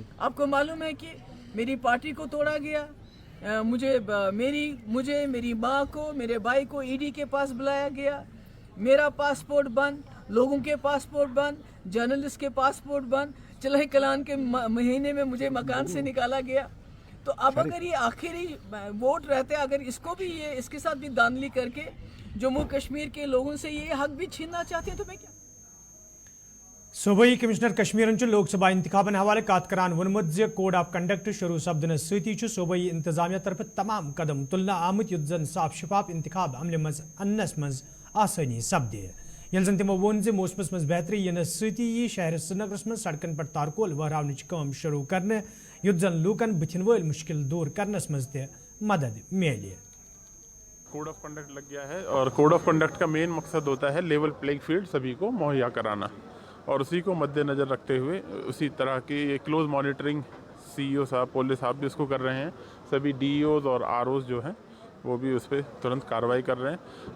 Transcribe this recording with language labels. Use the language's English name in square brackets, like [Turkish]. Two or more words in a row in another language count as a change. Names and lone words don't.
[Hindi] आपको मालूम है कि मेरी पार्टी को तोड़ा गया, मुझे मेरी माँ को, मेरे भाई को ईडी के पास बुलाया गया, मेरा पासपोर्ट बंद, लोगों के पासपोर्ट बंद, जर्नलिस्ट के पासपोर्ट बंद, चलाही कलान के महीने में मुझे मकान से निकाला गया। तो अब अगर ये आखिरी वोट रहते, अगर इसको भी ये इसके साथ भी धांधली करके जम्मू कश्मीर के लोगों से ये हक भी छीनना चाहते हैं तो मैं क्या। [Kashmiri] सूबाई कमिश्नर कश्मीरन लोकसभा इंतखाबन हवाले कत करान वोनमुत जे [English] code of conduct [Kashmiri] शुरू सपदन सती सूबाई इंतजामिया तरफ तमाम कदम तुलना आमुत युत जन साफ शफाफ इंतखाब अमल मज अन्नस मज आसानी सपदे। यल जन तमो वोन जे मौसमस मज बेहतरी यनस सती यी शहर श्रीनगरस मज सड़कन पर तारकोल वहरावनच काम शुरू करने युत जन लूकन बुथिन वल मुश्किल दूर करनस मज ते मदद मिले। [English] code of conduct [Hindi] लग गया है और [English] code of conduct [Hindi] का मेन मकसद होता है [English] level playing field [Hindi] सभी को मुहैया कराना, और उसी को मद्देनज़र रखते हुए उसी तरह की ये [English] close monitoring [Hindi] CEO साहब, पुलिस साहब भी उसको कर रहे हैं, सभी DEOs और ROs जो हैं वो भी उस पर तुरंत कार्रवाई कर रहे हैं।